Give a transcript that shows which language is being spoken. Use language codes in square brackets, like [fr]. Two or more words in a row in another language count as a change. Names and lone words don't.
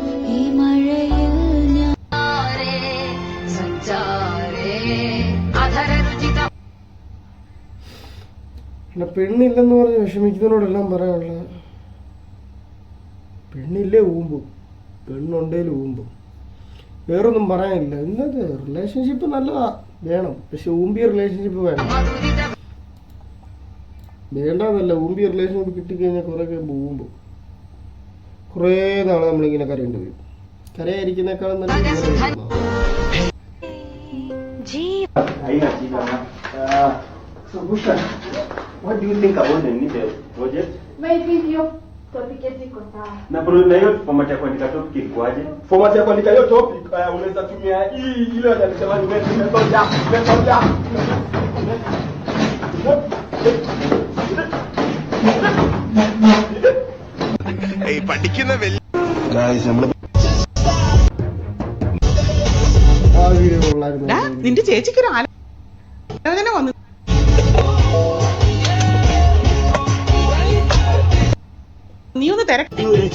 [ml] പെണ്ണില്ലെന്ന് പറഞ്ഞ് വിഷമിക്കുന്നതിനോടെല്ലാം പറയാനുള്ള, പെണ്ണില്ലേ ഊമ്പും, പെണ്ണുണ്ടേലും ഊമ്പും. വേറൊന്നും പറയാനില്ല. ഇന്നത്തെ റിലേഷൻഷിപ്പ് നല്ലതാ, വേണം. പക്ഷെ ഊമ്പിയ റിലേഷൻഷിപ്പ് വേണം. വേണ്ടെന്നല്ല, ഊമ്പിയ റിലേഷൻഷിപ്പ് കിട്ടിക്കഴിഞ്ഞാൽ കുറേ പോകുമ്പോൾ കുറേ നാളെ നമ്മളിങ്ങനെ കരയേണ്ടി വരും. കരയായിരിക്കുന്നേക്കാളും നല്ല [en] What do you think about the need project? My video. [sw] Topic iko sawa. Na na hiyo format ya kuandika topic ilikuwaje? Format ya kuandika hiyo topic unaweza tumia hii ile wanasema ni method ya. [ml] ഏയ് പഠിക്കുന്ന Guys, ആ വീഡിയോ കൊള്ളായിരുന്നു. നിന്റെ ചേച്ചിക്ക് ഒരു ആലോചന വന്നു. നീ ഒന്ന് തിരക്ക്.